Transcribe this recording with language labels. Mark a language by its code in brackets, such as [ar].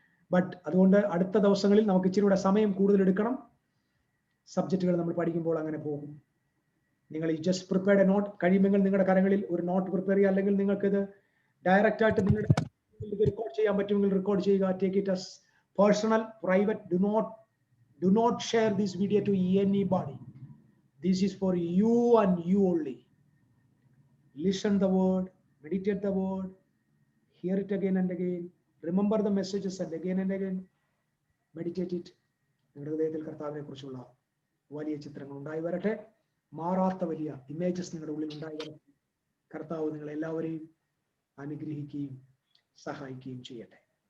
[ml] But അതുകൊണ്ട് അടുത്ത ദിവസങ്ങളിൽ നമുക്ക് ഇച്ചിരി കൂടെ സമയം കൂടുതൽ എടുക്കണം. സബ്ജക്റ്റുകൾ നമ്മൾ പഠിക്കുമ്പോൾ അങ്ങനെ പോകും. നിങ്ങൾ ഈ [en] just prepared a note, [ml] കഴിയുമെങ്കിൽ നിങ്ങളുടെ കരങ്ങളിൽ ഒരു നോട്ട് പ്രിപ്പയർ ചെയ്യുക, അല്ലെങ്കിൽ നിങ്ങൾക്കിത് ഡയറക്റ്റ് ആയിട്ട് നിങ്ങളുടെ റെക്കോർഡ് ചെയ്യാൻ പറ്റുമെങ്കിൽ റെക്കോർഡ് ചെയ്യുക. [en] Take it as personal, private. Do not share this video to anybody. This is for you and you only. Listen the word, meditate the word, hear it again and again, remember the messages and again and again, meditate it. [ml] നിങ്ങളുടെ ഹൃദയത്തിൽ കർത്താവിനെ കുറിച്ചുള്ള വലിയ ചിത്രങ്ങൾ ഉണ്ടായി വരട്ടെ. മാറാത്ത വലിയ ഇമേജസ് നിങ്ങളുടെ ഉള്ളിൽ ഉണ്ടായി വരട്ടെ. കർത്താവ് നിങ്ങളെല്ലാവരെയും അനുഗ്രഹിക്കുകയും സഹായിക്കുകയും ചെയ്യട്ടെ.